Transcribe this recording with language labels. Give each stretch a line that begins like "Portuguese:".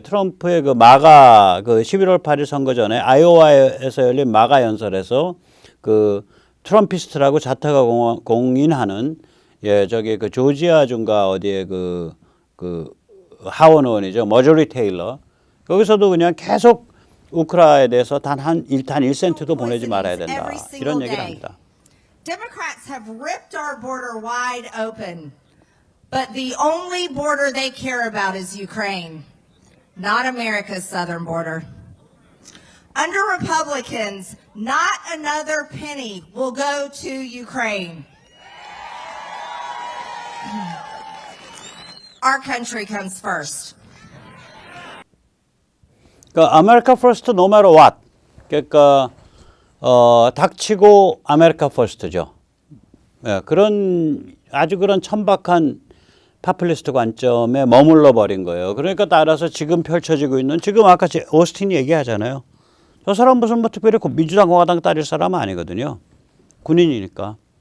Korean: 트럼프의 그 마가 그 11월 8일 선거 전에 아이오와에서 열린 마가 연설에서 그 트럼피스트라고 자타가 공인하는 저기 그 조지아 주인가 어디에 그 하원 의원이죠. 머저리 테일러. 거기서도 그냥 계속 우크라이나에 대해서 단 1센트도 보내지 말아야 된다. 이런 얘기를 합니다.
English: Democrats have ripped our border wide open. But the only border they care about is Ukraine, not America's southern border. Under Republicans, not another penny will go to Ukraine. Our country comes first.
Korean: 그러니까 America first no matter what. 그러니까 닥치고 America first죠. 예, 아주 그런 천박한 파퓰리스트 관점에 머물러 버린 거예요. 그러니까 따라서 지금 펼쳐지고 있는 지금 아까 오스틴이 얘기하잖아요. 저 사람 무슨 뭐 특별히 민주당 공화당 따질 사람은 아니거든요. 군인이니까.